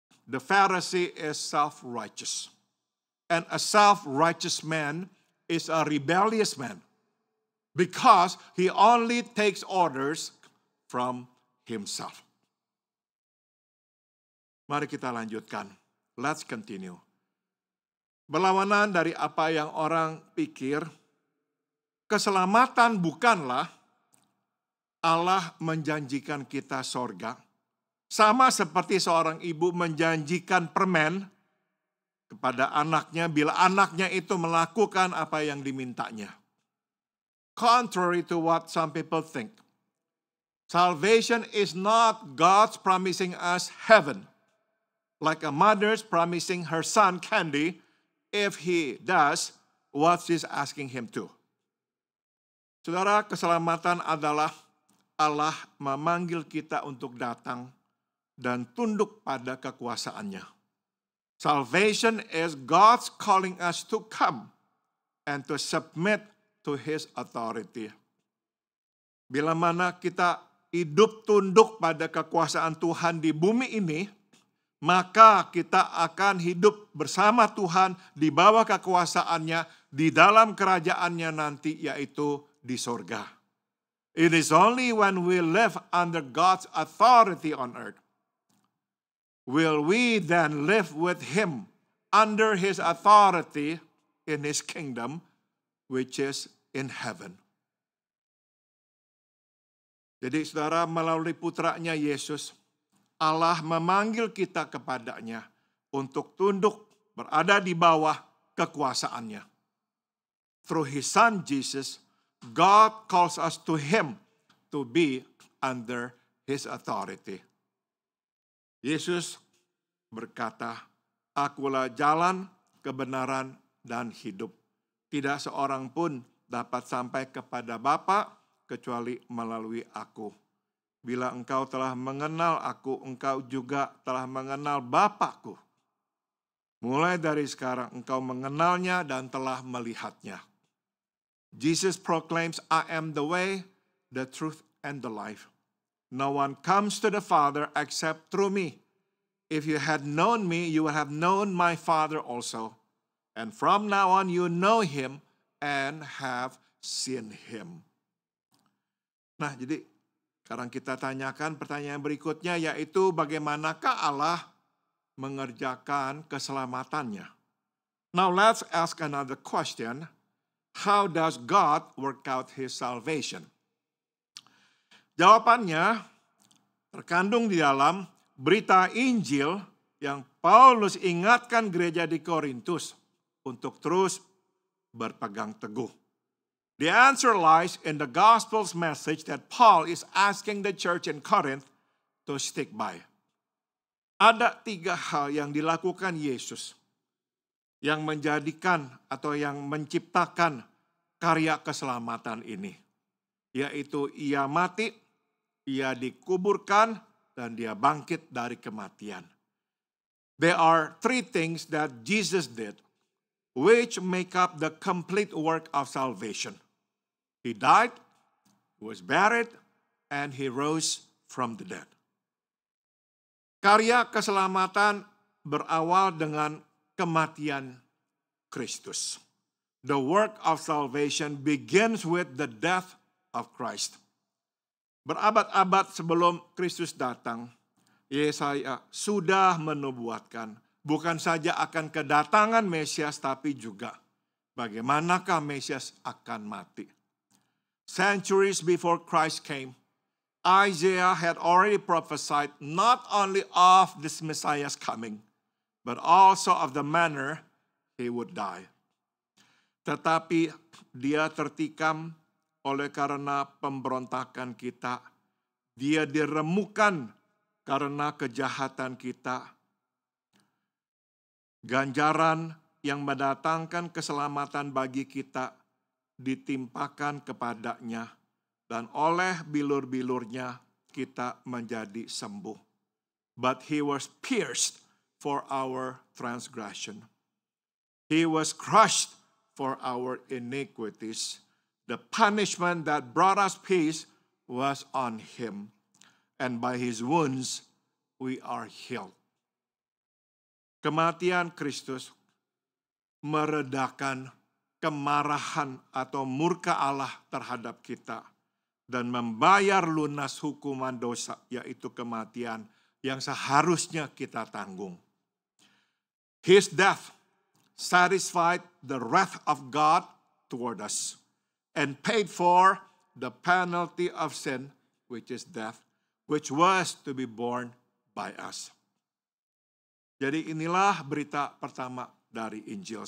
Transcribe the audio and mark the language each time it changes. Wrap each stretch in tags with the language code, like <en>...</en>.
<en>The Pharisee is self-righteous. And a self-righteous man is a rebellious man. Because he only takes orders from himself.</en> <id>Mari kita lanjutkan.</id> <en>Let's continue.</en> <id>Berlawanan dari apa yang orang pikir, keselamatan bukanlah Allah menjanjikan kita sorga. Sama seperti seorang ibu menjanjikan permen kepada anaknya bila anaknya itu melakukan apa yang dimintanya.</id> <en>Contrary to what some people think, salvation is not God's promising us heaven, like a mother's promising her son candy if he does what she's asking him to.</en> <id>Saudara, keselamatan adalah Allah memanggil kita untuk datang dan tunduk pada kekuasaannya.</id> <en>Salvation is God's calling us to come and to submit to His authority.</en> <id>Bila mana kita hidup tunduk pada kekuasaan Tuhan di bumi ini, maka kita akan hidup bersama Tuhan di bawah kekuasaannya di dalam kerajaannya nanti, yaitu di sorga.</id> <en>It is only when we live under God's authority on earth will we then live with Him under His authority in His kingdom, which is in heaven.</en> <id>Jadi saudara, melalui putranya Yesus, Allah memanggil kita kepadanya untuk tunduk berada di bawah kekuasaannya.</id> <en>Through His Son Jesus, God calls us to Him to be under His authority.</en> <id>Yesus berkata, "Akulah jalan, kebenaran, dan hidup. Tidak seorang pun dapat sampai kepada Bapa kecuali melalui aku. Bila engkau telah mengenal aku, engkau juga telah mengenal Bapa-Ku. Mulai dari sekarang engkau mengenalnya dan telah melihatnya."</id> <en>Jesus proclaims, "I am the way, the truth, and the life. No one comes to the Father except through me. If you had known me, you would have known my Father also. And from now on you know Him and have seen Him."</en> <id>Nah, jadi sekarang kita tanyakan pertanyaan berikutnya, yaitu bagaimanakah Allah mengerjakan keselamatannya.</id> <en>Now let's ask another question. How does God work out His salvation?</en> <id>Jawabannya terkandung di dalam berita Injil yang Paulus ingatkan gereja di Korintus untuk terus berpegang teguh.</id> <en>The answer lies in the gospel's message that Paul is asking the church in Corinth to stick by.</en> <id>Ada 3 hal yang dilakukan Yesus yang menjadikan atau yang menciptakan karya keselamatan ini. Yaitu ia mati, ia dikuburkan, dan dia bangkit dari kematian.</id> <en>There are 3 things that Jesus did which make up the complete work of salvation. He died, he was buried, and he rose from the dead.</en> <id>Karya keselamatan berawal dengan kematian Kristus.</id> <en>The work of salvation begins with the death of Christ.</en> <id>Berabad-abad sebelum Kristus datang, Yesaya sudah menubuatkan bukan saja akan kedatangan Mesias, tapi juga bagaimanakah Mesias akan mati.</id> <en>Centuries before Christ came, Isaiah had already prophesied not only of this Messiah's coming, but also of the manner he would die.</en> <id>Tetapi dia tertikam oleh karena pemberontakan kita. Dia diremukkan karena kejahatan kita. Ganjaran yang mendatangkan keselamatan bagi kita ditimpakan kepadanya, dan oleh bilur-bilurnya kita menjadi sembuh.</id> <en>But he was pierced for our transgression. He was crushed for our iniquities. The punishment that brought us peace was on him, and by his wounds we are healed.</en> <id>Kematian Kristus meredakan kemarahan atau murka Allah terhadap kita dan membayar lunas hukuman dosa, yaitu kematian yang seharusnya kita tanggung.</id> <en>His death satisfied the wrath of God toward us and paid for the penalty of sin, which is death, which was to be borne by us.</en> <id>Jadi inilah berita pertama dari Injil.</id>